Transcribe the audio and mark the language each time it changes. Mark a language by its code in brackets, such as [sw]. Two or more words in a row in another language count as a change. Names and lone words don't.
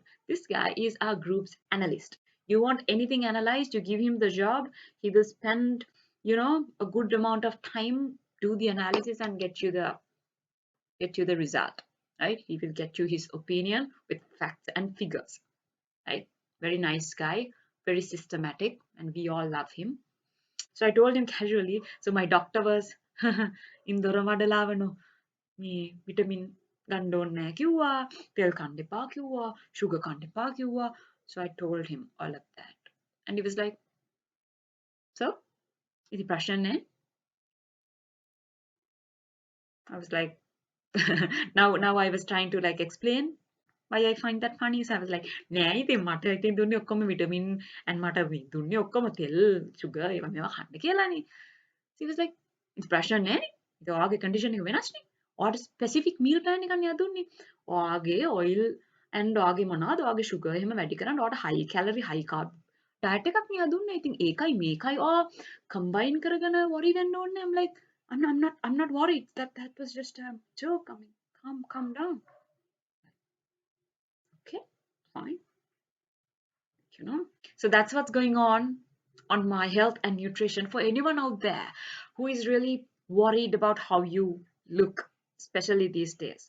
[en] This guy is our group's analyst. You want anything analyzed, you give him the job, he will spend, a good amount of time, do the analysis and get you the result, right? He will get you his opinion with facts and figures, right? Very nice guy, very systematic, and we all love him. So I told him casually. So my doctor was in Doramadalawano, me vitamin [si] ගන්න ඕනේ නැහැ කිව්වා, තෙල් කන්න එපා කිව්වා, [en] sugar [si] කන්න එපා කිව්වා. [en] So I told him all of that. And he was like, so, [si] ඉතින් ප්‍රශ්න නැහැ? [en] I was like, now I was trying to like explain why I find that funny. So I was like, [si] නෑ ඉතින් මට ඉතින් දුන්නේ ඔක්කොම විටමින් and මට දුන්නේ ඔක්කොම තෙල් sugar ඒවා මේවා කන්න කියලානේ. [en] So he was like, [si] ඉතින් ප්‍රශ්න නෑනේ. ඉතින් ඔයාගේ condition එක වෙනස් නේ. ඔයාට [en] specific meal plan [si] එකක් නේ දුන්නේ. ඔයාගේ [en] oil and [si] ඔයාගේ මොනවද ඔයාගේ sugar එහෙම වැඩි කරන්න ඔයාට [en] high calorie high carb diet [si] එකක් නිකන් දුන්නා. ඉතින් ඒකයි මේකයි combine කරගෙන worry වෙන්න ඕනේ. [en] I'm like, I'm not worried. That was just a joke. I mean, calm down. Okay, fine. You know. So that's what's going on my health and nutrition. For anyone out there who is really worried about how you look, especially these days.